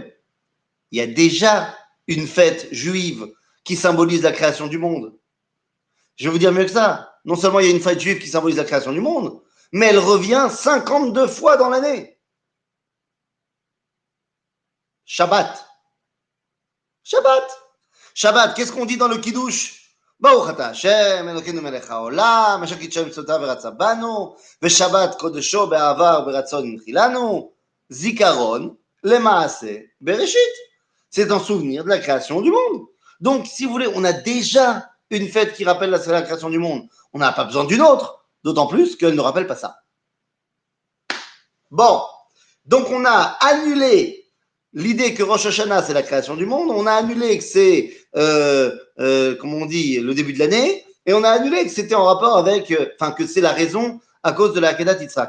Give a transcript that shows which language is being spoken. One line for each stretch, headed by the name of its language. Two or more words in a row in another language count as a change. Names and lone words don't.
French: Il y a déjà une fête juive qui symbolise la création du monde. Je vais vous dire mieux que ça. Non seulement il y a une fête juive qui symbolise la création du monde, mais elle revient 52 fois dans l'année. Shabbat. Shabbat. Shabbat, qu'est-ce qu'on dit dans le Kiddush?
Hebrew: ברוך אתה השם, אלוקינו מלך העולם, אשר קידשה מצוותיו ורצה בנו, ושבת קודשו באהבה וברצון הנחילנו, זיכרון למעשה בראשית.
French: C'est un souvenir de la création du monde. Donc, si vous voulez, on a déjà une fête qui rappelle la création du monde. On n'a pas besoin d'une autre, d'autant plus qu'elle ne rappelle pas ça. Bon, donc on a annulé l'idée que Rosh Hashanah, c'est la création du monde, on a annulé que c'est, comment on dit, le début de l'année, et on a annulé que c'était en rapport avec, enfin, que c'est la raison à cause de la Akedat Yitzhak.